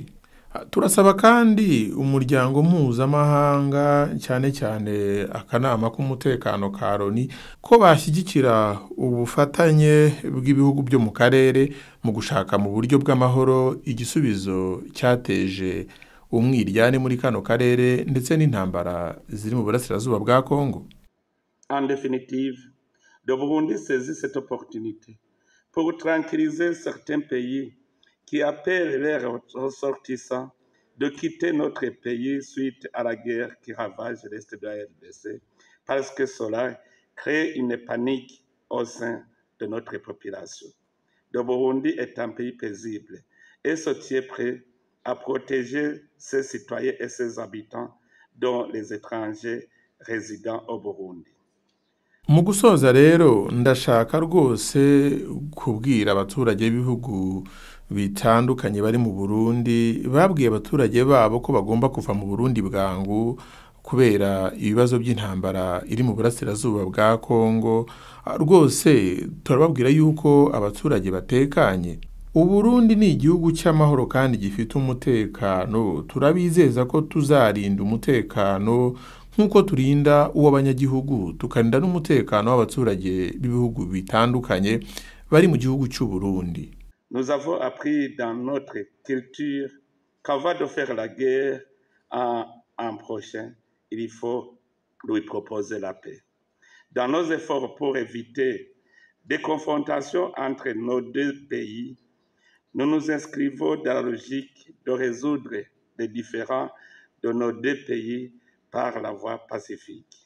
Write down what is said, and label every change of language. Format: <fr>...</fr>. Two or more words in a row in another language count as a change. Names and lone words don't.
<rw>Turasaba kandi umuryango mpuzamahanga cyane cyane akanama k'umutekano ka Loni ko bashyigikira ubufatanye bw'ibihugu byo mu karere mu gushaka mu buryo bw'amahoro igisubizo cyateje umwiryane muri kano karere ndetse n'intambara ziri mu burasirazuba bwa Kongo.</rw> <fr>En définitive, le Burundi saisit cette opportunité pour tranquilliser certains pays qui appellent leurs ressortissants de quitter notre pays suite à la guerre qui ravage l'Est de la RDC, parce que cela crée une panique au sein de notre population. Le Burundi est un pays paisible et se tient prêt à protéger ses citoyens et ses habitants, dont les étrangers résidant au Burundi.</fr> <rw>Mu gusoza rero ndashaka rwose kubwira abaturage b'ibihugu bitandukanye bari mu Burundi, babwiye abaturage babo ko bagomba kuva mu Burundi bwangu kubera ibibazo by'intambara iri mu burasirazuba bwa Kongo. Rwose turababwira yuko abaturage batekanye. Uburundi ni igihugu cy'amahoro kandi gifite umutekano. Turabizeza ko tuzarinda umutekano nk'uko turinda uw'abanyagihugu, tukarinda n'umutekano w'abaturage b'ibihugu bitandukanye bari mu gihugu cy'u Burundi.</rw> <fr>Nous avons appris dans notre culture qu'avant de faire la guerre à un prochain, il faut lui proposer la paix. Dans nos efforts pour éviter des confrontations entre nos deux pays, nous nous inscrivons dans la logique de résoudre les différends de nos deux pays par la voie pacifique.</fr>